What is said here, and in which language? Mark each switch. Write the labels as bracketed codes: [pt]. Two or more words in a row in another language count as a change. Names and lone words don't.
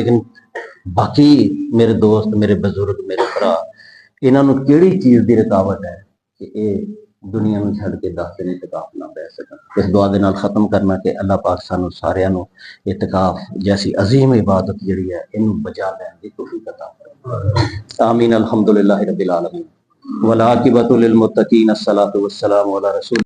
[pa] ਲੇਕਿਨ ਬਾਕੀ ਮੇਰੇ ਦੋਸਤ, ਮੇਰੇ ਬਜ਼ੁਰਗ, ਮੇਰੇ ਭਰਾ, ਇਹਨਾਂ ਨੂੰ ਕਿਹੜੀ ਚੀਜ਼ ਦੀ ਰੁਕਾਵਟ ਹੈ ਕਿ ਇਹ ਦੁਨੀਆ ਨੂੰ ਛੱਡ ਕੇ 10 ਦਿਨ ਇਤਕਾਫ ਨਾ ਬਹਿ ਸਕਣ। ਇਸ ਦੁਆ ਦੇ ਨਾਲ ਖਤਮ ਕਰਨਾ ਕਿ ਅੱਲਾਹ ਪਾਕ ਸਾਨੂੰ ਸਾਰਿਆਂ ਨੂੰ ਇਤਕਾਫ ਜੈਸੀ ਅਜ਼ੀਮ ਇਬਾਦਤ ਜਿਹੜੀ ਹੈ ਇਹਨੂੰ ਬਚਾ ਲੈਣ ਦੀ ਤੌਫੀਕ ਅਤਾ ਫਰਮਾਏ। [ar] ਆਮੀਨ। الحمد لله رب العالمين والعاقبة للمتقين. الصلاة والسلام على رسول.